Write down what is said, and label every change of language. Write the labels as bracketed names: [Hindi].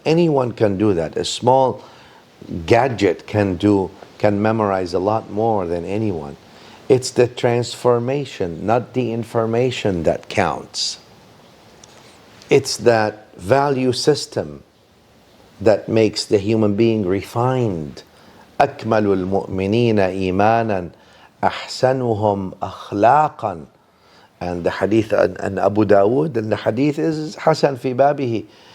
[English] Anyone can do that. A small gadget can memorize a lot more than anyone. It's the transformation, not the information, that counts. It's that value system that makes the human being refined. [Arabic] أكمل المؤمنين إيمانا أحسنهم أخلاقا. [English] And the hadith and Abu Dawood, and the hadith is Hasan fi babihi.